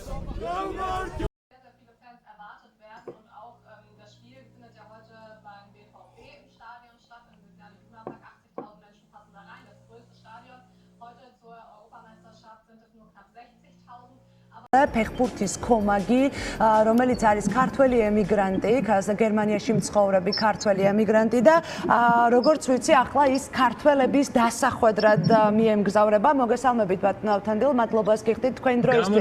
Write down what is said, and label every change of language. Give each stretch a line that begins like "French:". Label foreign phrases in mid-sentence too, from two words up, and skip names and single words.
German: Viele Fans erwartet werden und auch das Spiel findet ja heute beim BVB im Stadion statt. Über 80.000 Menschen passen da rein. Das größte Stadion heute zur Europameisterschaft sind es nur knapp 60.000.
Georgian: ფეხბურთის კომაგი, რომელიც არის ქართველი ემიგრანტი, გერმანიაში მცხოვრები ქართველი ემიგრანტი და როგორც ვიცი, ახლა ის ქართველების დასახვედრად მიემგზავრება. მოგესალმებით ბატონო ავთანდილ, მადლობას გიხდით თქვენ დროისთვის.